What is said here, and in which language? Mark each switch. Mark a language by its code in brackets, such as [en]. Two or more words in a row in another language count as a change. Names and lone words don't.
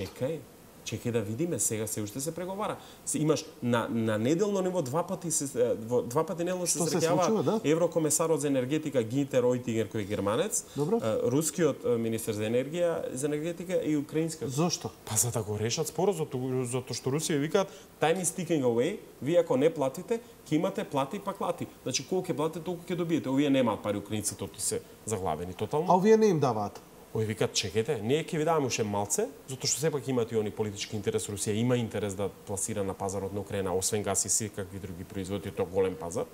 [mk] Чекај да видиме, сега се уште се преговара. Имаш на неделно ниво два пати неделно се среќава еврокомесарот за енергетика Гинтер Ойтингер кој е германец, рускиот министер за енергетика и украинскиот. Зошто? Па за да го решат спорот, затоа што Русија викаат [en] time is ticking away, [mk] вие ако не платите, ќе имате плати па клати. Значи колку ќе платите, толку ќе добиете. Овие немаат пари украинците, тоти се заглавени тотално. А овие не им даваат. Ој викат, чекайте, ние ќе ви даваме уште малце, затоа што сепак имаат и они политички интерес. Русија има интерес да пласира на пазарот на Украина, освен газ и секакви други производи, тоа голем пазар.